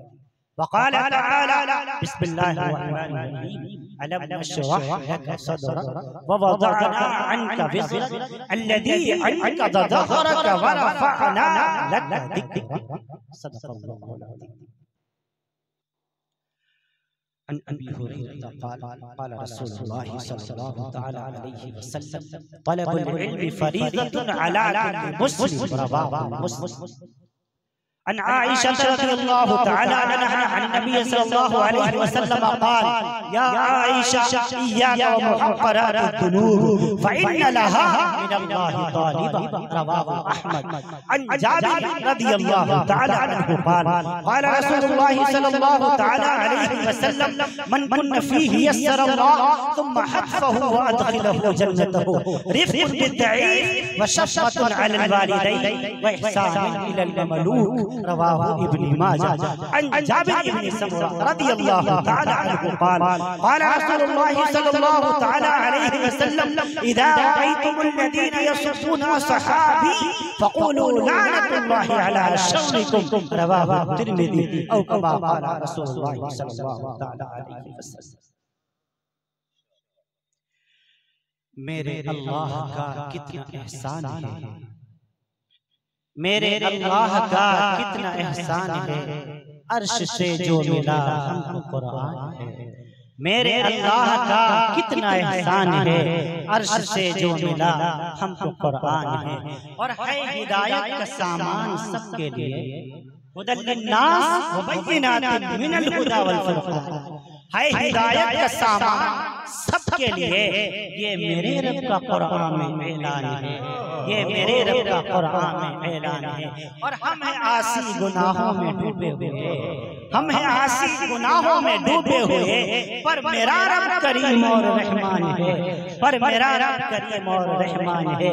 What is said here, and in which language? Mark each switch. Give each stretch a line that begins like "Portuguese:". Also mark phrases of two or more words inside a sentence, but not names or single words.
Arabic: وقال تعالى بسم الله الرحمن الرحيم ألم نشرح لك صدرك و وضعنا عنك وزرك الذي أنقض ظهرك و رفعنا لك ذكرك صدق الله العظيم. عن أبي هريرة قال قال رسول الله صلى الله تعالى عليه وسلم طلب العلم فريضة على كل مسلم رواه مسلم. عن عائشة رضي الله تعالى عنها أن النبي صلى الله عليه وسلم قال يا عائشة إياك ومحقرات الذنوب فإن لها من الله طالبا رواه أحمد. عن جابر رضي الله تعالى عنه قال قال رسول الله صلى الله تعالى عليه وسلم من كن فيه يسر الله ثم حفه وأدخله جنته رفق بالضعيف وشفقة على الوالدين وإحسان إلى المملوك رواه ابن ماجه. عن جابر بن سمرة رضي الله تعالى عنه قال قال رسول الله صلى الله تعالى عليه وسلم إذا رأيتم الذين يسبون أصحابي فقولوا لعنة الله على شركم رواه الترمذي أو كما قال رسول الله صلى الله تعالى عليه وسلم.
Urdu: میرے اللہ کا کتنا احسان ہے، میرے اللہ کا کتنا احسان ہے، عرش سے جو ملا ہم کو قرآن ہے. میرے اللہ کا کتنا احسان ہے، عرش سے جو ملا ہم کو قرآن ہے. اور ہے ہدایت کا سامان سب کے لیے,
Arabic: هدى للناس وبينات من الهدى والفرقان.
Urdu: ہے ہدایت کا سامان سب کے لیے، یہ میرے رب کا قرآن میں اعلان ہے، یہ میرے رب کا قرآن میں اعلان ہے. اور ہم ہیں عاصی گناہوں میں ڈوبے ہوئے، ہم ہیں عاصی گناہوں میں ڈوبے ہوئے، پر میرا رب کریم اور رحمان ہے، پر میرا رب کریم اور رحمان ہے.